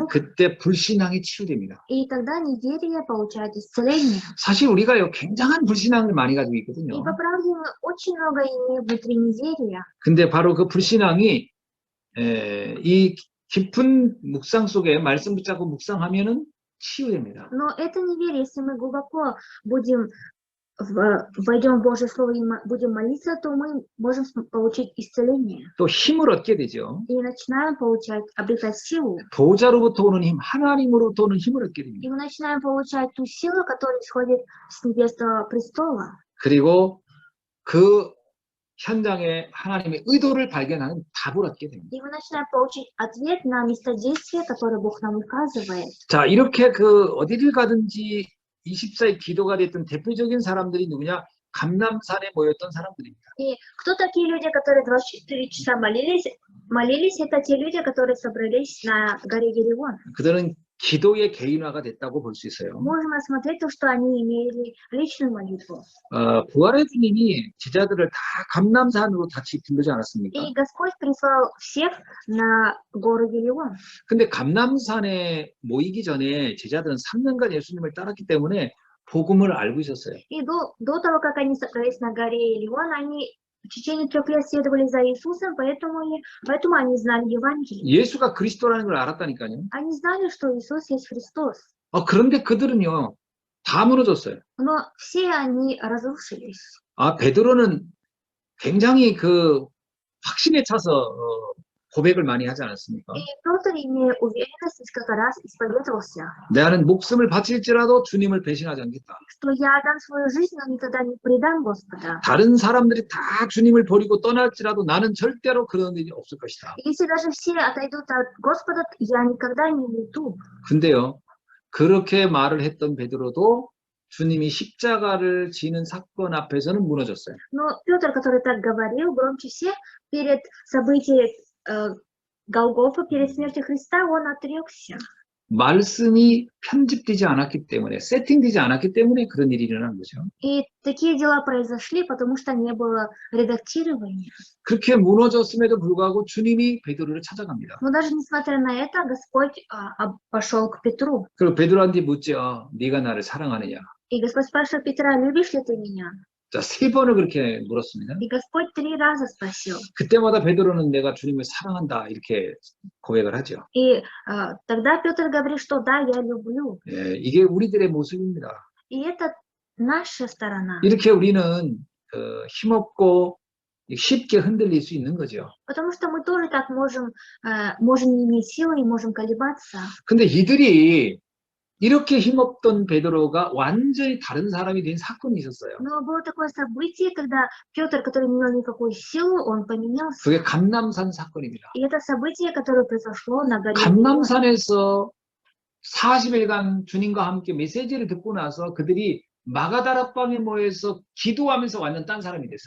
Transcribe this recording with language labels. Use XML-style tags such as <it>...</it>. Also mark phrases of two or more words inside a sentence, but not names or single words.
<ko>그때 불신앙이 치유됩니다.</ko> <ru>И тогда неверие получает исцеление.</ru> <ko>사실 우리가요, 굉장한 불신앙을 많이 가지고 И 있거든요.</ko> <ru>по правде мы очень много имеем внутри неверия.</ru> <ko>근데 바로 그 불신앙이 이 깊은 묵상 속에 말씀 붙잡고 묵상하면은 치유됩니다.</ko> <ru>Но это неверие, если мы глубоко войдем в Божье Слово и будем молиться, то мы можем получить исцеление.</ru> <ko>또 힘을 얻게 되죠.</ko> <ru>И начинаем обретать силу.</ru> <ko>보호자로부터 오는 힘, 하나님으로부터 오는 힘을 얻게 И 됩니다.</ko> <ru>мы начинаем получать ту силу, которая исходит с небесного престола.</ru> <ko>그리고 그 현장에 하나님의 의도를 발견하는 답을 얻게 됩니다.</ko> <ru>И мы начинаем получить ответ на местодействие, которое Бог нам указывает.</ru> <ko>자, 이렇게 그 어디를 가든지 24의 기도가 됐던 대표적인 사람들이 누구냐? 감람산에 모였던 사람들입니다.</ko> <ru>И кто такие люди, которые 24 часа молились? Это те люди, которые собрались на горе Геревон.</ru> <ko>그들은 기도의 개인화가 됐다고 볼 수 있어요.</ko> <ru>Можем рассмотреть то, что они имели личную молитву.</ru> <ko>부활의 주님이 제자들을 다 감람산으로 같이 부르지 않았습니까?</ko> <ru>И Господь прислал всех на гору Геревон.</ru> <ko>근데 감람산에 모이기 전에 제자들은 3년간 예수님을 따랐기 때문에 복음을 알고 있었어요.</ko> <ru>И до того, как они собрались на горе Геревон, они в течение 3 лет следовали за Иисусом, поэтому они знали Евангелие.</ru> <ko>예수가 그리스도라는 걸 알았다니까요.</ko> <ru>Они знали, что Иисус есть Христос.</ru> <ko>그런데 그들은요, 다 무너졌어요.</ko> <ru>Но все они разрушились.</ru> <ko>베드로는 굉장히 그 확신에 차서 고백을 많이 하지 않았습니까?</ko> <ru>И Петр, имея уверенность, несколько раз исповедовался,</ru> <ko>나는 목숨을 바칠지라도 주님을 배신하지 않겠다.</ko> <ru>что я отдам свою жизнь, но никогда не предам Господа.</ru> <ko>다른 사람들이 다 주님을 버리고 떠날지라도 나는 절대로 그런 일이 없을 것이다.</ko> <ru>Если даже все отойдут от Господа, я никогда не уйду.</ru> <ko>근데요, 그렇게 말을 했던 베드로도 주님이 십자가를 지는 사건 앞에서는 무너졌어요.</ko> <ru>Но Петр, который так говорил, громче всех, перед событием Голгофы, перед смертью Христа, он отрекся.</ru> <ko>말씀이 편집되지 않았기 때문에, 세팅되지 않았기 때문에 그런 일이 일어난 거죠.</ko> <ru>И такие дела произошли, потому что не было редактирования.</ru> <ko>그렇게 무너졌음에도 불구하고 주님이 베드로를 찾아갑니다.</ko> <ru>Но даже несмотря на это, Господь пошел к Петру.</ru> <ko>그리고 베드로한테 묻죠. 네가 나를 사랑하느냐?</ko> <ru>И Господь спрашивает Петра: любишь ли ты меня?</ru> <ko>자, 3번을 그렇게 물었습니다.</ko> <ru>И Господь 3 раза спросил.</ru> <ko>그때마다 베드로는 내가 주님을 사랑한다 이렇게 고백을 하죠.</ko> <ru>И тогда Петр говорит, что да, я люблю.</ru> <ko>이게 우리들의 모습입니다.</ko> <ru>И это наша сторона.</ru> <ko>이렇게 우리는 힘없고 쉽게 흔들릴 수 있는 거죠.</ko> <ru>Потому что мы тоже так можем не иметь силы и можем колебаться.</ru> <ko>근데 이들이 이렇게 힘없던 베드로가 완전히 다른 사람이 된 사건이 있었어요.</ko> <ru>Но было такое событие, когда Петр, который не имел никакой силы, он поменялся.</ru> <ko>그게 감람산 사건입니다.</ko> <ru>И это событие, которое произошло на горе Елеон.</ru> <ko>감람산에서 40일간 주님과 함께 메시지를 듣고 나서 그들이 마가다락방에 모여서 기도하면서 완전 딴 사람이 됐어요.</ko>